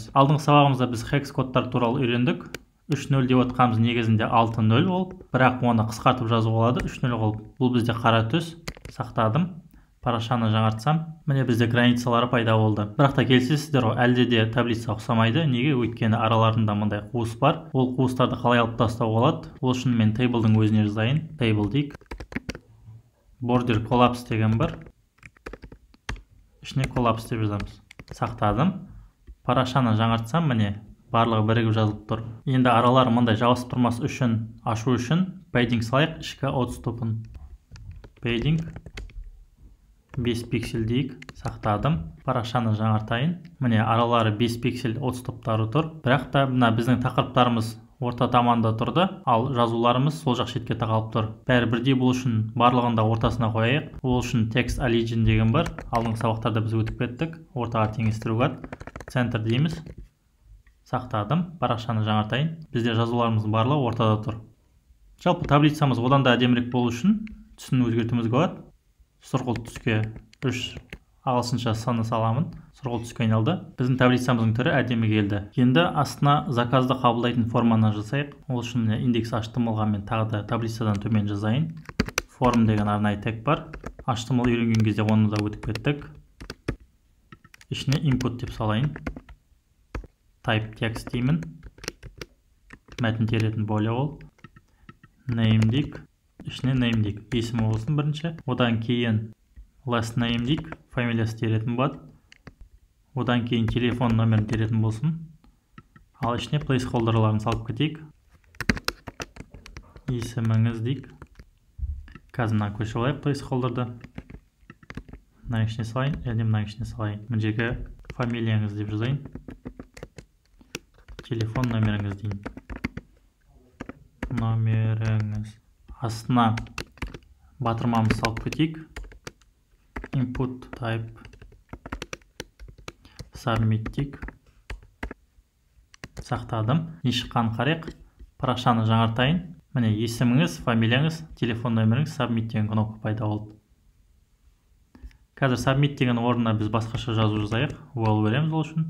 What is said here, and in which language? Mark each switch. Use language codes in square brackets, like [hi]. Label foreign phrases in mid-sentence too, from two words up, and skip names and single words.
[kk] Алдыңғы сабағымызда біз hex кодтар туралы үйрендік. 3.0 деп отқанымыз негізінде 6.0 болып, бірақ оны қысқартып жазу болады 3.0 болып. Бұл бізде қара түс. Сақтадым. Парақшаны жаңартсам, міне бізде границалары пайда болды. Бірақ та келісесіздер ғой, әлде де таблица ұқсамайды. Неге? Өйткені араларында мындай қуыс бар. Ол қуыстарды қалай алып тастау болады? Ол үшін мен table'дың өзіне жазайын. Table дейік. [en] Border collapse [kk] деген бар. Ішіне collapse деп жазамыз. Сақтадым. Парақшаны жаңартсам, міне, барлығы бірігіп жазылып тұр. Енді аралар мындай жабысып тұрмас үшін, ашу үшін padding салайық, ішкі отступын. Padding 5 пиксель дейік. Сақтадым. Парақшаны жаңартайын. Міне, аралары 5 пиксель отступтары тұр. Бірақ та мына біздің тақырыптарымыз орта таманда тұрды, ал жазуларымыз сол жақ шетке тақалып тұр. Бәрі бірдей бұл үшін барлығында ортасына қояйық. Ол үшін [en] text origin [kk] деген бар. Алдыңғы сабақтарда біз өтіп кеттік. Ортаға теңестіруге. Center дейміз. Сақтадым. Парақшаны жаңартайын. Бізде жазуларымыз барлығы ортада тұр. Жалпы таблицамыз одан да әдемірек болу үшін түсін өзгертуімізге болады. Сұрғылт түске 3 ағылшынша саны саламын. Сұрғылт түске айналды. Біздің таблицамыздың түрі әдемі келді. Енді астына заказды қабылдайтын форманы жасайық. Ол үшін индекс HTML-ға мен тағы да таблицадан төмен жазайын. Form деген арнайы тег бар. HTML үйренген кезде оны да өтіп кеттік. Ішіне input деп салайын. [en] Type text [kk] деймін. Мәтін теретін бөле ол. Name дейік. Ішіне name дейік. Есімі болсын бірінші. Одан кейін [en] last name [kk] дейік. Фамилиясы теретін болады. Одан кейін телефон номерін теретін болсын. Ал ішіне placeholder'ларын салып кетейік. Есіміңіз дейік. Қазір мына көшіп алайық placeholder'ды. Мына ішіне салайын, және мына ішіне салайын. Мына жерге фамилияңыз деп жазайын. Телефон номеріңіз дейін. номеріңіз. Астына батырмамыз салып кетейік. [en] Input type submit [kk] дейік. Сақтадым. Не шыққанын қарайық. Парақшаны жаңартайын. Міне есіміңіз, фамилияңыз, телефон нөміріңіз, submit деген кнопка пайда болды. Қазір submit деген орнына біз басқаша жазу жазайық. Ол береміз ол үшін.